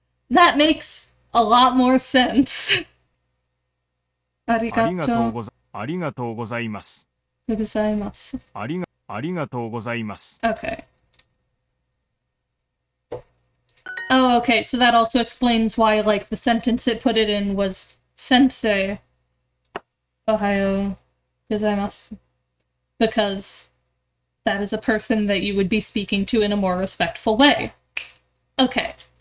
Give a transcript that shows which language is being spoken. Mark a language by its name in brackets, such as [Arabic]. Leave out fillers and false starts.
[English] That makes a lot more sense. [Japanese] ありがとう Arigato ござありがとうございます。 gozaimasu. ありがとうございます。 [English] Okay. Oh, okay. So that also explains why, like, the sentence it put it in was Sensei. Ohayo gozaimasu. Because that is a person that you would be speaking to in a more respectful way. Okay.